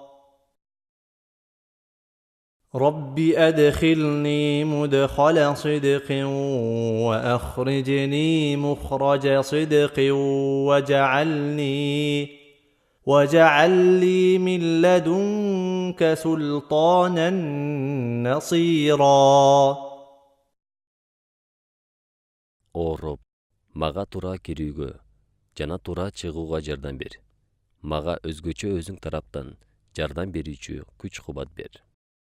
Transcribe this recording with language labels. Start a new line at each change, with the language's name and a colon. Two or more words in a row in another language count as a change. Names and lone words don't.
Arabic: رب أدخلني مدخل صدق وأخرجني مخرج صدق واجعل لي من لدنك سلطانا نصيرا
Kyrgyz: О Роб, мага туура кирүүгө жана туура чыгууга жардам бер. Мага өзгөчө өзүң тараптан жардам берүүчү күч-кубат бер.